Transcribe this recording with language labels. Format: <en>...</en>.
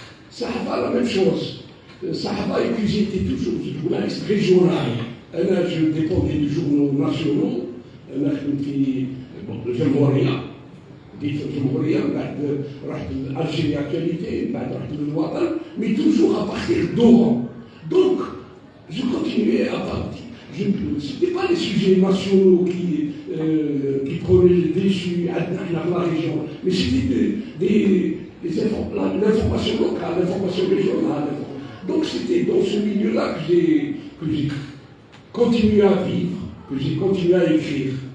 <fr>Sahaba, la même chose. Sahaba, et puis j'étais toujours journaliste régional. Je dépendais des journaux nationaux.</fr> <ar>في الجمهورية بديت في الجمهورية من بعد رحت لألجيريا كاليتي من بعد رحت للوطن</ar> <fr>mais toujours à partir d'Oran. Donc je continuais à partir. Ce n'étaient pas les sujets nationaux qui prenaient le dessus dans la région, mais c'était l'information locale, l'information régionale. Donc c'était dans ce milieu-là que j'ai continué à vivre, que j'ai continué à écrire.</fr>